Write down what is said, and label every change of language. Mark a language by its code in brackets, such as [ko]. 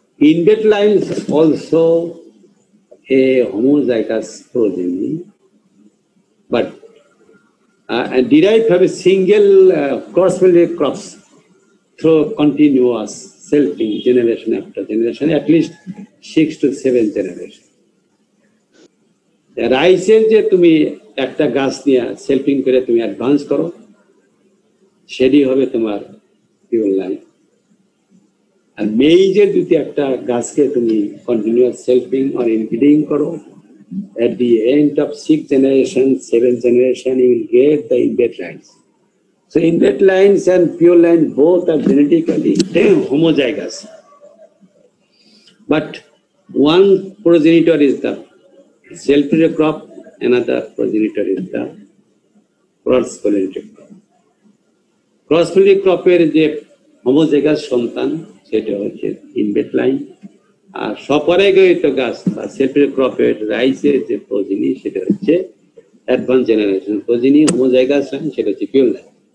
[en] Inbred lines also a homozygous progeny, but and derived from a single cross-pollinated crops through continuous selfing generation after generation, at least 6 to 7 generations. [bn] রাইসের যে তুমি একটা গাছ নিয়ে সেলফিং করে তুমি অ্যাডভান্স করো, সেটি হবে তোমার পিওর লাইন। আর মেইজের যদি একটা গাছকে তুমি কন্টিনিউয়াস সেলফিং আর ইনব্রিডিং করো, [en] at the end of 6 generations, 7 generations, you will get the inbred lines. So inbred lines and pure line both are genetically homozygous. But one progenitor is the self-pollinated crop, another progenitor is the cross-pollinated crop. [bn] Cross-pollinated crop এর যে homozygous সন্তান সেটা হচ্ছে inbred line, আর স্বপরাগয়িত গাছ বা self-pollinated crop এর রাইসের যে progeny সেটা হচ্ছে advance generation progeny, homozygous line সেটা হচ্ছে pure line.